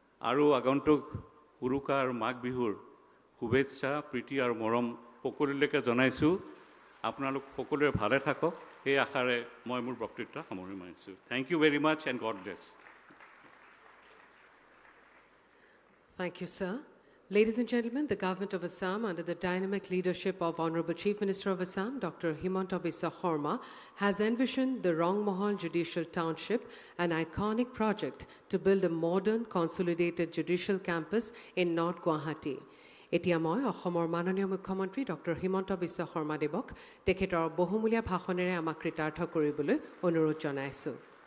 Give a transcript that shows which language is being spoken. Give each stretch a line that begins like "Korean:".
Assamese: আৰু আগন্তুক উৰুকা আৰু মাঘ বিহুৰ শুভেচ্ছা প্ৰীতি আৰু মৰম সকলোলৈকে জনাইছোঁ আপোনালোক সকলোৱে ভালে থাকক এই আশাৰে মই মোৰ বক্তৃতা সামৰি মাৰিছোঁ
English: Thank you very much and God bless Thank you, sir. Ladies and gentlemen, the government of Assam, under the dynamic leadership of Honorable Chief Minister of Assam, Dr. Himanta Sarma, has envisioned the Rangmahal Judicial Township, an iconic project to build a modern, consolidated judicial campus in North Guwahati.
Assamese: এতিয়া মই অসমৰ মাননীয় মুখ্যমন্ত্ৰী doctor Himanta Biswa শৰ্মাদেৱক তেখেতৰ বহুমূলীয়া ভাষণেৰে আমাক কৃতাৰ্থ কৰিবলৈ অনুৰোধ জনাইছোঁ